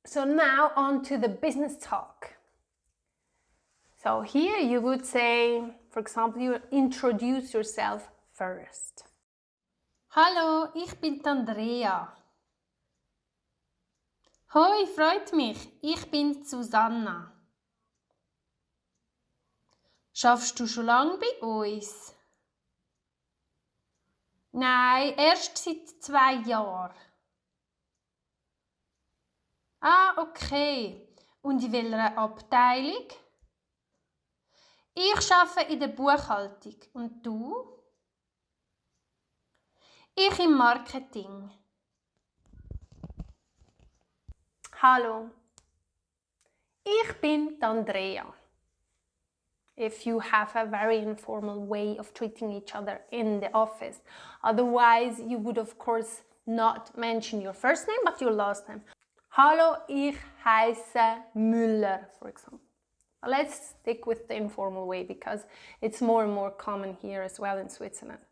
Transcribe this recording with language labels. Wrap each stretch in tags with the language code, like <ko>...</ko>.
<en>So now on to the business talk. So here you would say, for example, you introduce yourself first.</en> <de>Hallo, ich bin die Andrea. Hoi, freut mich. Ich bin Susanna. Schaffst du schon lange bei uns? Nein, erst seit 2 Jahren. Ah, okay. Und in welcher Abteilung? Ich arbeite in der Buchhaltung. Und du? Ich im Marketing. Hallo, ich bin die Andrea.</de> <en>if you have a very informal way of treating each other in the office. Otherwise, you would of course not mention your first name, but your last name.</en> <de>Hallo, ich heiße Müller,</de> <en>for example. Let's stick with the informal way because it's more and more common here as well in Switzerland.</en>